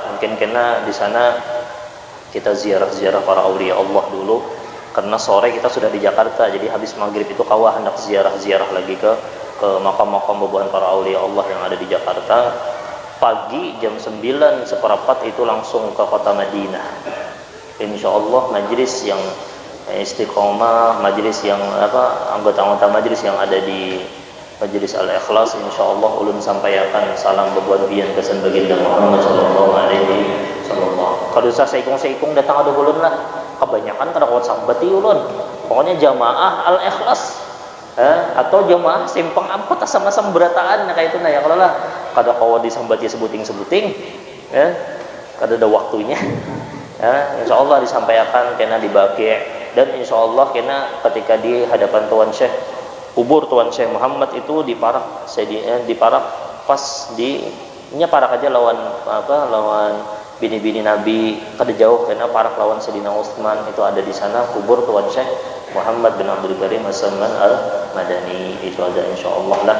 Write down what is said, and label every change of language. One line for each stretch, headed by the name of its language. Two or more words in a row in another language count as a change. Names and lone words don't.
Banjar: Mungkin karena di sana kita ziarah para aulia Allah dulu, karena sore kita sudah di Jakarta, jadi habis maghrib itu kawah hendak ziarah lagi ke makam-makam bebuan para aulia Allah yang ada di Jakarta. Pagi jam 9:15 itu langsung ke kota Madinah. Insyaallah majlis yang istiqomah, majlis yang anggota-anggota majlis yang ada di Majelis Al-Ikhlas, insyaallah ulun sampaikan salam bebuat bian kesan baginda Muhammad
Arabic: sallallahu alaihi wasallam.
Banjar: Kalau usah seikung datang ada ulun lah. Kebanyakan kada kuat sambati ulun. Pokoknya jamaah Al-Ikhlas atau jamaah simpang ampot sama-sama berataan kayak itu nah ya, kalau lah kada kawa disambati sebuting kada ada waktunya. Insyaallah disampaikan kena dibagi, dan insyaallah kena ketika di hadapan Tuan Syekh kubur Tuan Syekh Muhammad itu diparak pas nya parak aja lawan bini-bini Nabi kada jauh, karena parak lawan Sayyidina Utsman itu ada di sana kubur Tuan Syekh Muhammad bin Abdul Karim As-Samman Al-Madani itu ada insyaallah lah.